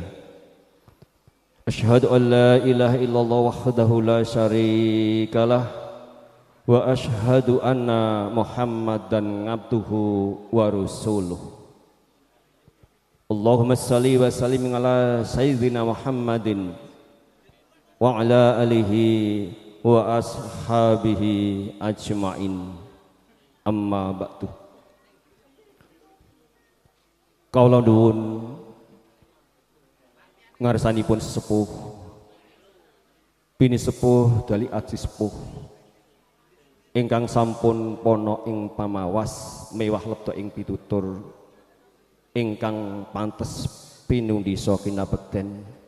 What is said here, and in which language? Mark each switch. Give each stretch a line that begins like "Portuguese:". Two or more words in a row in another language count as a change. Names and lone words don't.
Arabic: أشهد أن لا إله إلا الله وحده لا شريك له وأشهد أن محمدا عبده ورسوله. اللهم صل وسلم على سيدنا محمد وعلى آله وأصحابه أجمعين. أما بعد.
Javanese: Kaula nuwun ngarsanipun sepuh bini sepuh dali aji sepuh ingkang sampun pono ing pamawas mewah lebto ing pitutur ingkang pantes pinundisa kinabekten